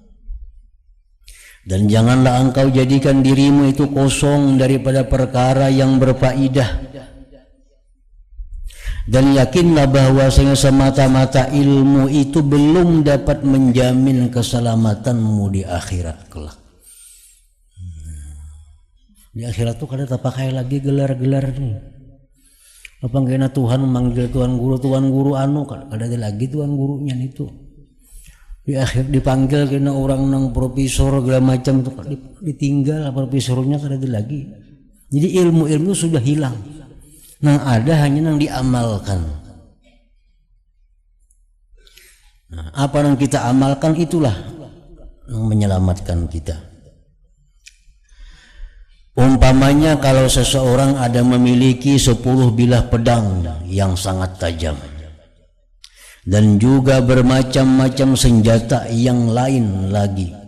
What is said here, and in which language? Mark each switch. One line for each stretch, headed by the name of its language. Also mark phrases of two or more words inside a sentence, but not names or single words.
Indonesian: Dan janganlah engkau jadikan dirimu itu kosong daripada perkara yang berfaedah. Dan yakinlah bahwasanya semata-mata ilmu itu belum dapat menjamin keselamatanmu di akhirat kelak.
Banjar: Di akhirat tuh kada tak pakai lagi gelar-gelar nih. Apa kena Tuhan memanggil tuan guru anu, kada ada lagi tuan gurunya itu. Di akhir dipanggil kena orang nang profesor segala macam itu ditinggal profesornya kada ada lagi. Jadi ilmu-ilmu sudah hilang. Nang ada hanya nang diamalkan.
Indonesian: Nah, apa yang kita amalkan itulah yang menyelamatkan kita. Umpamanya kalau seseorang ada memiliki 10 bilah pedang yang sangat tajam dan juga bermacam-macam senjata yang lain lagi,